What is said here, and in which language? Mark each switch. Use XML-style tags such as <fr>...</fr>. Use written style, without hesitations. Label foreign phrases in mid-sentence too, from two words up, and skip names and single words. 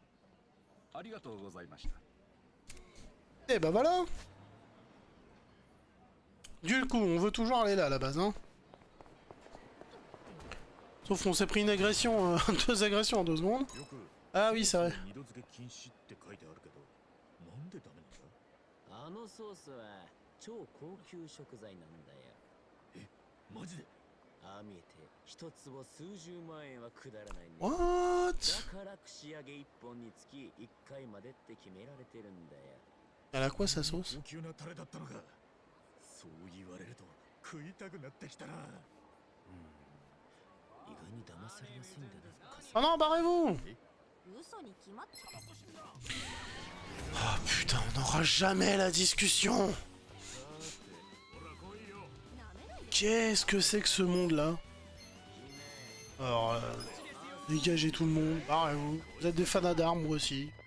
<fr>Et bah voilà. Du coup, on veut toujours aller là à la base, hein. Sauf qu'on s'est pris une agression, 2 agressions en 2 secondes. Ah oui, c'est vrai.</fr> <ja>あのソースは超高級食材なんだよ。え、マジで？ああ見えて一坪数十万円はくだらないね。 What? だから串揚げ1本につき1回までって決められてるんだよ。</ja> <fr>Elle a quoi sa sauce?</fr> <ja>高級なタレだったのか。そう言われると食いたくなってきたな。意外に騙されやすいんだな。</ja> <fr>Oh non, barrez-vous!</fr> <ja>嘘に決まって。</ja> <fr>Oh putain, on n'aura jamais la discussion. Qu'est-ce que c'est que ce monde-là? Alors, dégagez tout le monde, barrez-vous. Vous êtes des fans d'armes, moi aussi.</fr>